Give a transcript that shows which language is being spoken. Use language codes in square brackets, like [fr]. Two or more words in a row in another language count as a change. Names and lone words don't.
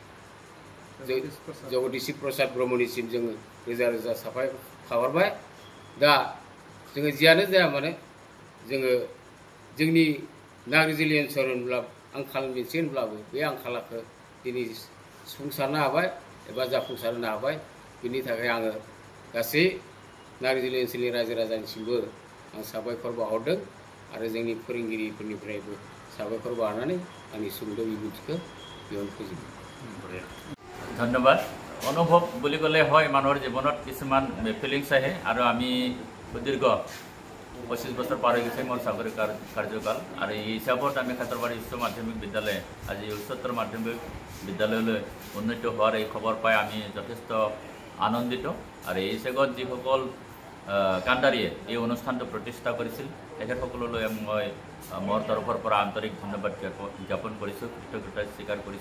[brx] जगदीश प्रसाद ब्रह्मनिसिम जोङो रोजा रोजा साबायखर बावहरबाय दा जोङो जियानो जाया मानो जोङो जोंनि नाग्रिजुलि ओनसोल होनब्ला आंखाल मोनसे होनब्लाबो बे आंखालखौ दिनै सुफुंसारनो हाबाय एबा जाफुंसारनो हाबाय बिनि थाखाय आङो गासै नाग्रिजुलि ओनसोलनि रायजो राजानिसिमबो आं साबायखर बावहरदों आरो जोंनि फोरोंगिरिफोरनिफ्रायबो साबायखर बावहरनानै आंनि सुंद' बिबुंथिखौ बेयावनो फोजोबो [as] ধন্যবাদ অনুভৱ বুলি ক'লে হয় মানুহৰ জীৱনত কিছুমান ফিলিংছ আহে আৰু আমি সুদীৰ্ঘ 25 বছৰ পাৰ হৈ গৈছে মোৰ চাকৰি কাৰ্যকাল আৰু এই হিচাপত আমি কাটৰবাৰি উচ্চ মাধ্যমিক বিদ্যালয় আজি উচ্চতৰ মাধ্যমিক বিদ্যালয়লৈ উন্নীত হোৱাৰ এই খবৰ পাই আমি যথেষ্ট আনন্দিত আৰু এই হিচাপত যিসকল কাণ্ডাৰীয়ে এই অনুষ্ঠানটো প্ৰতিষ্ঠা কৰিছিল তেখেতসকললৈ মই মোৰ তৰফৰ পৰা আন্তৰিক ধন্যবাদ জ্ঞাপন কৰিছোঁ, কৃতজ্ঞতা স্বীকাৰ কৰিছোঁ।